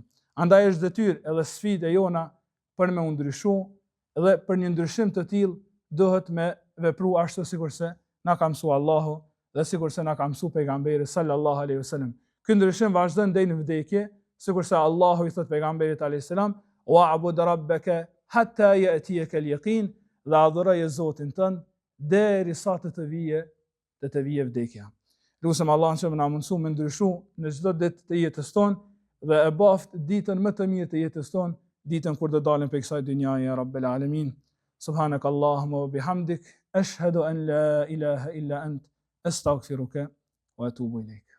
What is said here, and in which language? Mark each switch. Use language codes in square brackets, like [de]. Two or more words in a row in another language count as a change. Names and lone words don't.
[sq] Andaj është detyrë edhe sfidë e jona për me u ndryshu, dhe për një ndryshim të tillë duhet me vepru ashtu sikurse na ka mësuar Allahu dhe sikurse na ka mësuar pejgamberi [ar] صلى الله عليه وسلم. [sq] Ky ndryshim vazhdon deri në vdekje, sikurse Allahu i thot pejgamberit [ar] عليه السلام: "واعبد ربك حتى يأتيك اليقين", [sq] dhe adhuroj Zotin tënd derisa të vijë vdekja. Lutem Allahun që na mundësu me ndryshu në çdo ditë të jetës tonë dhe e baft ditën më të mirë të jetës tonë, ditën kur do dalim prej kësaj dynjaje [ar] يا رب العالمين. سبحانك اللهم وبحمدك أشهد أن لا إله إلا أنت أستغفرك وأتوب إليك.